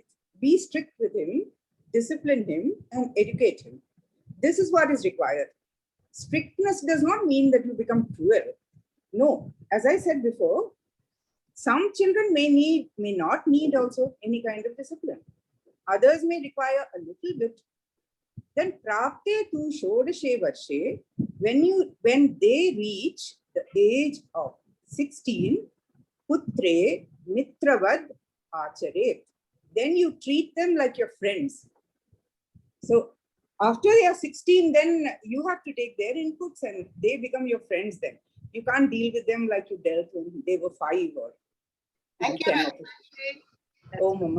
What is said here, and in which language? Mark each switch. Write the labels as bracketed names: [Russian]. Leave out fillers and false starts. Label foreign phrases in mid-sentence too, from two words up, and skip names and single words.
[English] Be strict with him, discipline him, and educate him. This is what is required. Strictness does not mean that you become cruel. No, as I said before, some children may not need also any kind of discipline. Others may require a little bit. [Sanskrit] Then प्राप्ते तु षोडशे वर्षे, [English] when they reach the age of 16, [Sanskrit] पुत्रे मित्रवद् आचरेत्. [English] Then you treat them like your friends. So after they are 16, then you have to take their inputs and they become your friends then. You can't deal with them like you dealt when they were 5 or Thank you. 10. Oh, Mama.